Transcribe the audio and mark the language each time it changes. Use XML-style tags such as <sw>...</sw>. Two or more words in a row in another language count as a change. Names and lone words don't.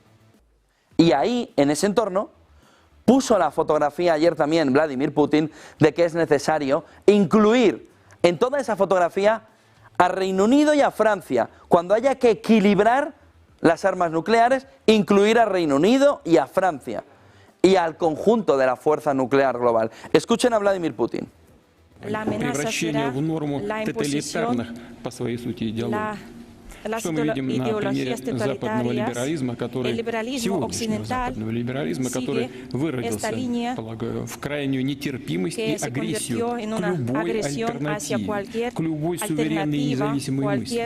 <es>Y ahí, en ese entorno, puso la fotografía ayer también Vladimir Putin de que es necesario incluir en toda esa fotografía a Reino Unido y a Francia. Cuando haya que equilibrar las armas nucleares, incluir a Reino Unido y a Francia y al conjunto de la fuerza nuclear global. Escuchen a Vladimir Putin.</es> <ru>Превращение в норму тоталитарных по своей сути идеологий. Что мы видим на примере западного либерализма, который сегодняшнего западного либерализма, который выразился, полагаю, в крайнюю нетерпимость и агрессию к любой альтернативе, к любой суверенной и независимой мысли.</ru>